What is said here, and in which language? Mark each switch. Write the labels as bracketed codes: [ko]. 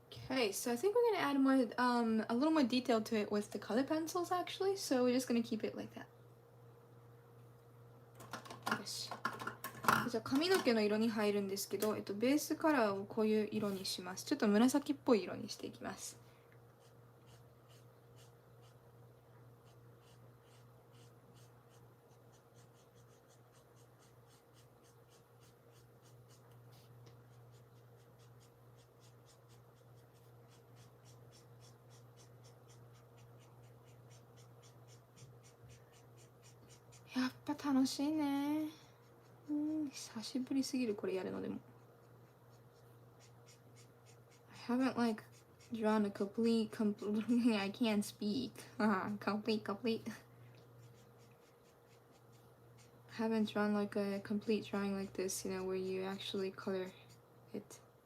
[en] Okay, so I think we're gonna add more, a little more detail to it with the color pencils actually. So we're just gonna keep it like that. [ja] よし。じゃあ髪の毛の色に入るんですけど、ベースカラーをこういう色にします。ちょっと紫っぽい色にしていきます。やっぱ楽しいね。久しぶりすぎるこれやるのでも。 [en] I haven't like drawn a complete I can't speak. Complete. Haven't drawn like a complete drawing like this, you know, where you actually color it.